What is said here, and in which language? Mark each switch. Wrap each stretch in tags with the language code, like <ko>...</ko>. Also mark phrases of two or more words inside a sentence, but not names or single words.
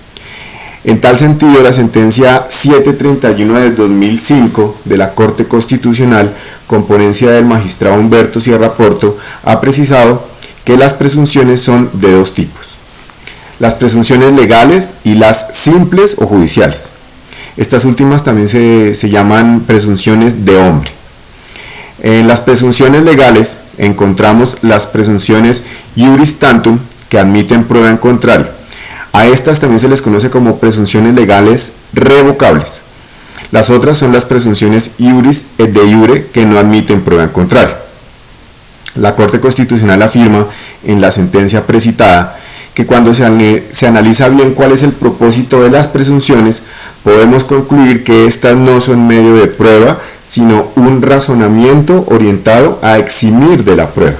<es>En tal sentido, la sentencia 731 del 2005 de la Corte Constitucional, con ponencia del magistrado Humberto Sierra Porto, ha precisado que las presunciones son de dos tipos: las presunciones legales y las simples o judiciales. Estas últimas también se llaman presunciones de hombre. En las presunciones legales encontramos las presunciones</es> <la>iuris tantum,</la> <es>que admiten prueba en contrario. A estas también se les conoce como presunciones legales revocables. Las otras son las presunciones</es> <la>iuris et de iure,</la> <es>que no admiten prueba en contrario. La Corte Constitucional afirma en la sentencia precitada que cuando se analiza bien cuál es el propósito de las presunciones, podemos concluir que estas no son medio de prueba, sino un razonamiento orientado a eximir de la prueba.</es>